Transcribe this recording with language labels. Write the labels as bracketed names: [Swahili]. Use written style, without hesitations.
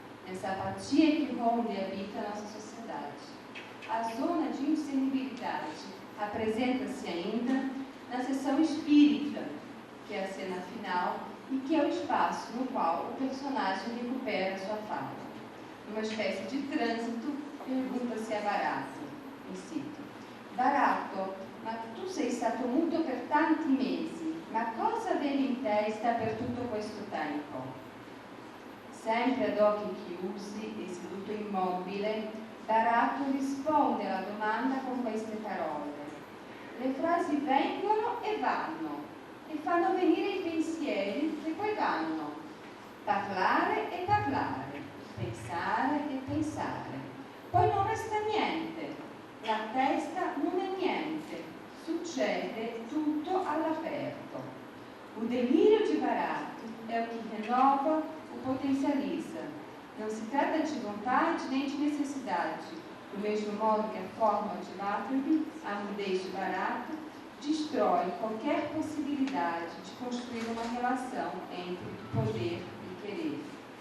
[Portuguese] Essa apatia que ronda e habita a nossa sociedade. A zona de indiscernibilidade apresenta-se ainda na seção espírita, que é a cena final, e que é o espaço no qual o personagem recupera a sua fala. Numa espécie de trânsito, pergunta-se a Barato, e cito: [Italian] Barato, ma tu sei stato muto per tanti mesi, ma cosa avevi in testa per tutto questo tempo? Sempre ad occhi chiusi e seduto immobile, Barato risponde alla domanda con queste parole. Le frasi vengono e vanno, e fanno venire i pensieri che poi vanno. Parlare e parlare, pensare e pensare. Poi non resta niente, la testa non è niente, succede tutto all'aperto. [Portuguese] O delírio de Barato é o que renova, o potencializa. Não se trata de vontade nem de necessidade, do mesmo modo que a forma de Latham, a mudez de Barato, destrói qualquer possibilidade de construir uma relação entre poder e querer.